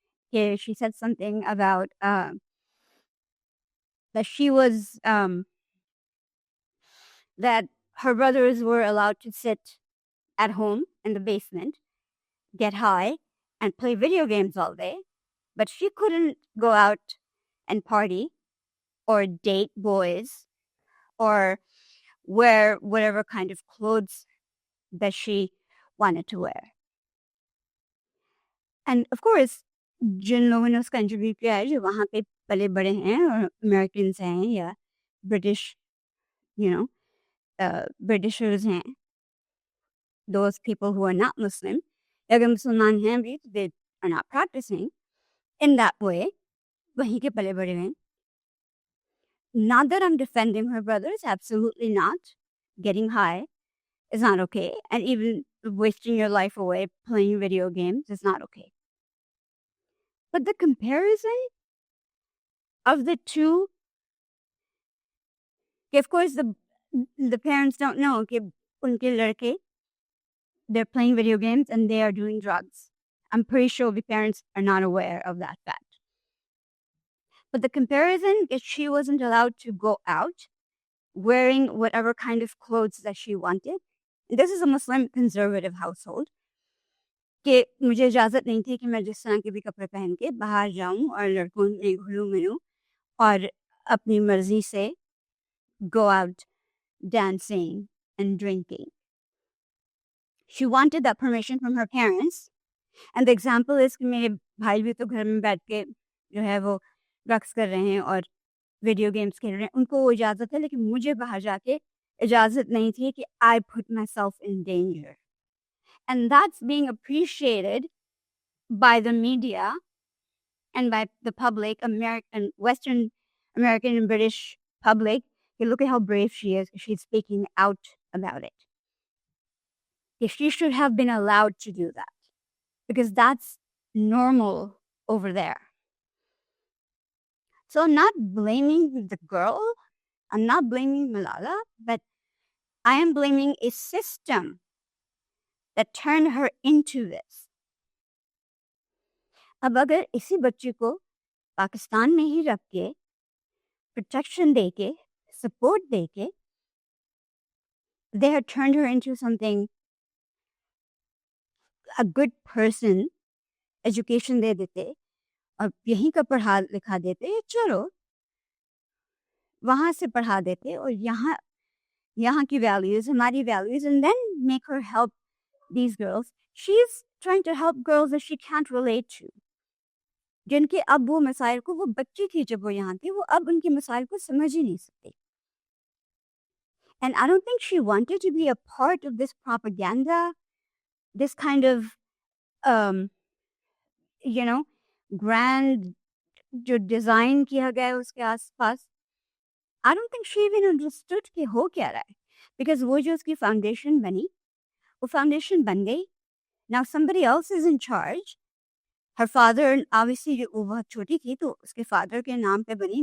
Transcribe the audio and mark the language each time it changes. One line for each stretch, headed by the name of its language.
English: Here, she said something about that she was that her brothers were allowed to sit at home in the basement, get high, and play video games all day, but she couldn't go out and party or date boys or wear whatever kind of clothes that she wanted to wear. And of course,
Hindi: जिन लोगों ने उसका interview किया है जो वहाँ पे पले बड़े हैं और अमेरिकन्स हैं या ब्रिटिश Britishers हैं,
English: those people who are not Muslim,
Hindi: अगर मुसलमान हैं भी,
English: they are not practicing in that way,
Hindi: वहीं के पले बड़े हैं.
English: Not that I'm defending her brothers, absolutely not. Getting high is not okay, and even wasting your life away playing video games is not okay. But the comparison of the two, of course, the parents don't know
Hindi: कि उनके लड़के,
English: they're playing video games and they are doing drugs. I'm pretty sure the parents are not aware of that fact. But the comparison is she wasn't allowed to go out wearing whatever kind of clothes that she wanted. And this is a Muslim conservative household.
Hindi: कि मुझे इजाज़त नहीं थी कि मैं जिस तरह के भी कपड़े पहन के बाहर जाऊं और लड़कों में घुलूं मिलूं और अपनी मर्जी से
English: go out dancing and drinking. She wanted that permission from her parents.
Hindi: And the example is कि मेरे भाई भी तो घर में बैठ के जो है वो ड्रग्स कर रहे हैं और वीडियो गेम्स खेल रहे हैं. उनको वो इजाज़त है, लेकिन मुझे बाहर जाके इजाज़त नहीं थी कि
English: I put myself in danger. And that's being appreciated by the media and by the public, American, Western American and British public. You look at how brave she is. She's speaking out about it. She should have been allowed to do that because that's normal over there. So I'm not blaming the girl. I'm not blaming Malala, but I am blaming a system that turned her into this.
Hindi: अब अगर इसी बच्ची को पाकिस्तान में ही रख के protection दे के support दे के
English: they had turned her into something, a good person,
Hindi: education दे देते और यहीं का पढ़ा लिखा देते, चलो वहाँ से पढ़ा देते और यहाँ की values, हमारी values,
English: and then make her help these girls. She's trying to help girls that she can't relate to.
Hindi: जिनके अब वो मसाइल को, वो बच्ची थी जब वो यहाँ थी, वो अब उनके मसाइल को समझ ही नहीं सकती.
English: And I don't think she wanted to be a part of this propaganda, this kind of, grand
Hindi: जो design किया गया है उसके आसपास.
English: I don't think she even understood
Hindi: कि हो क्या रहा है.
English: because
Hindi: वो जो उसकी foundation बनी, वो foundation बन गई.
English: Now somebody else is in charge. Her father, obviously,
Hindi: वो बहुत छोटी थी, तो उसके father के नाम पे बनी.